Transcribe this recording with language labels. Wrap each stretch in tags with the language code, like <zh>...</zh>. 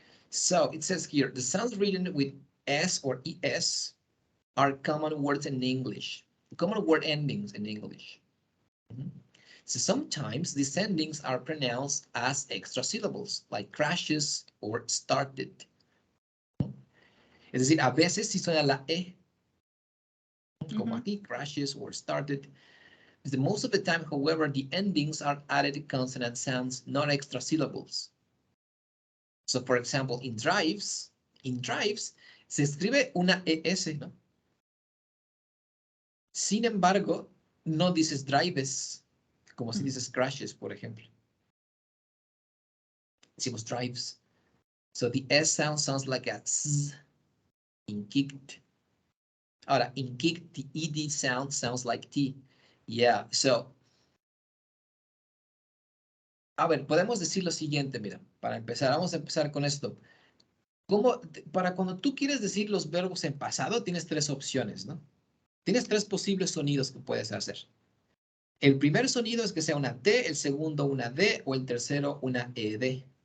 <en>So it says here, the sounds written with S or ES are common words in English, common word endings in English. So sometimes these endings are pronounced as extra syllables, like crashes or started.</en> <es>Es decir, a veces sí suena la E, como aquí,</es> <en>crashes or started. The most of the time, however, the endings are added consonant sounds, not extra syllables. So, for example, in drives,</en> <es>se escribe una ES, ¿no? Sin embargo, no dices drives, como si dices crashes, por ejemplo. Decimos drives.</es> <en>So the S sound sounds like a S in kicked.</en> <es>Ahora,</es> <en>in kicked, the ED sound sounds like T.</en> <es>Yeah, so a ver, podemos decir lo siguiente, mira, para empezar, vamos a empezar con esto. ¿Cómo, para cuando tú quieres decir los verbos en pasado, tienes tres opciones, ¿no? Tienes tres posibles sonidos que puedes hacer. El primer sonido es que sea una T, el segundo una D o el tercero una ED.</es>